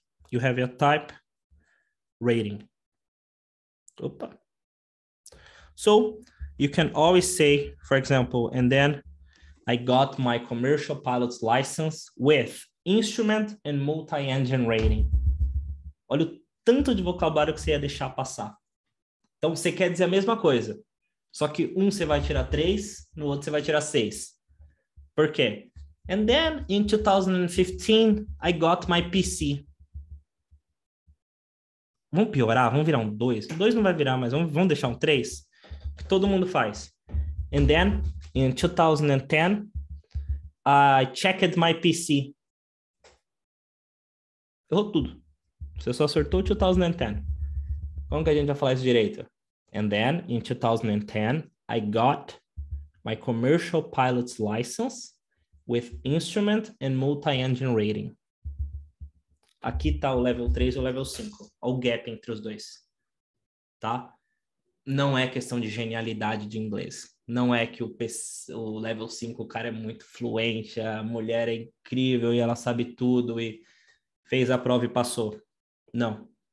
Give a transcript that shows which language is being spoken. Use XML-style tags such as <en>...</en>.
<en>You have your type rating. Opa. So you can always say, for example, and then I got my commercial pilot's license with instrument and multi-engine rating.</en> <pt>Olha o tanto de vocabulário que você ia deixar passar. Então você quer dizer a mesma coisa, só que um você vai tirar 3, no outro você vai tirar 6. Por quê?</pt> <en>And then in 2015, I got my PC.</en> <pt>Vamos piorar, vamos virar um 2. 2 não vai virar, mas vamos deixar um 3, que todo mundo faz.</pt> <en>And then, in 2010, I checked my PC.</en> <pt>Errou tudo. Você só acertou 2010. Como que a gente vai falar isso direito?</pt> <en>And then, in 2010, I got my commercial pilot's license with instrument and multi-engine rating.</en> <pt>Aqui está o level 3 e o level 5. Olha o gap entre os dois. Tá? Não é questão de genialidade de inglês. Não é que o level 5, o cara é muito fluente, a mulher é incrível e ela sabe tudo e fez a prova e passou. Não.</pt>